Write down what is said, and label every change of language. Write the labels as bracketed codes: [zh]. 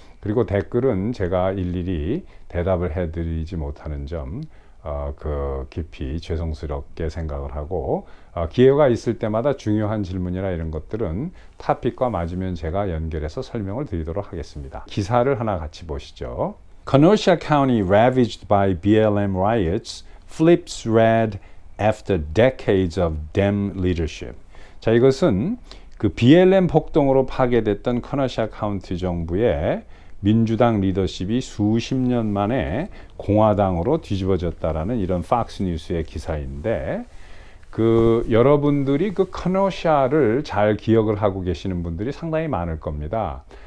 [ko] 그리고 댓글은 제가 일일이 대답을 해 드리지 못하는 점 그 깊이 죄송스럽게 생각을 하고, 기회가 있을 때마다 중요한 질문이나 이런 것들은 토픽과 맞으면 제가 연결해서 설명을 드리도록 하겠습니다. 기사를 하나 같이 보시죠. [en] Kenosha County ravaged by BLM riots flips red after decades of Dem leadership. [ko] 자, 이것은 그 BLM 폭동으로 파괴됐던 커너샤 카운티 정부의 민주당 리더십이 수십 년 만에 공화당으로 뒤집어졌다라는 이런 팍스 뉴스의 기사인데, 그 여러분들이 그 커너샤를 잘 기억을 하고 계시는 분들이 상당히 많을 겁니다.